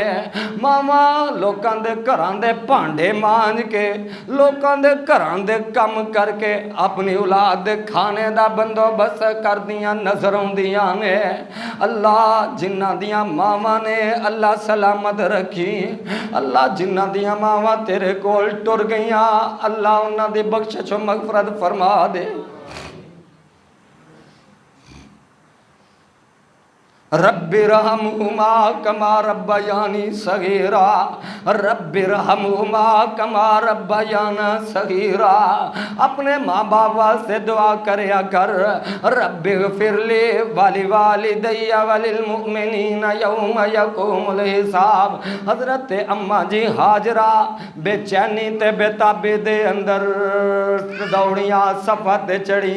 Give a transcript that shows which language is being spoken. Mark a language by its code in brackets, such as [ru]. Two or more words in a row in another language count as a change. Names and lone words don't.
[pa] ਮਾਵਾਂ ਲੋਕਾਂ ਦੇ ਘਰਾਂ ਦੇ ਭਾਂਡੇ ਮਾਂਜ ਕੇ, ਲੋਕਾਂ ਦੇ ਘਰਾਂ ਦੇ ਕੰਮ ਕਰਕੇ ਅਪਣੀ ਔਲਾਦ ਦੇ ਖਾਣੇ ਦਾ ਬੰਦੋਬਸਤ ਕਰਦੀਆਂ ਨਜ਼ਰ ਆਉਂਦੀਆਂ ਨੇ। ਅੱਲਾਹ ਜਿੰਨ੍ਹਾ ਦੀਆਂ ਮਾਵਾਂ ਨੇ ਅੱਲਾਹ ਸਲਾਮਤ ਰੱਖੀ। ਅੱਲਾਹ ਜਿੰਨ੍ਹਾ ਦੀਆਂ ਮਾਵਾਂ ਤੇਰੇ ਕੋਲ ਟੁਰ ਗਈਆਂ, ਅੱਲਾਹ ਉਨ੍ਹਾਂ ਦੀ ਬਖ਼ਸ਼ਿਸ਼ ਮਗ਼ਫ਼ਰਤ ਫ਼ਰਮਾ ਦੇ। [ar] رب ارحمهما كما ربياني صغيرا، رب ارحمهما كما ربياني صغيرا. [pa] ਅਪਣੇ ਮਾਂ ਬਾਪ ਵਾਸਤੇ ਦੁਆ ਕਰਿਆ ਕਰ, [ar] رب اغفر لي ولوالدي وللمؤمنين يوم يقوم الحساب. [pa] ਹਜ਼ਰਤ ਅੰਮਾ ਜੀ ਹਾਜਰਾ ਬੇਚੈਨੀ ਤੇ ਬੇਤਾਬੀ ਦੇ ਅੰਦਰ ਦੌੜੀਆਂ, ਸਫ਼ਰ ਤੇ ਚੜ੍ਹੀਆਂ।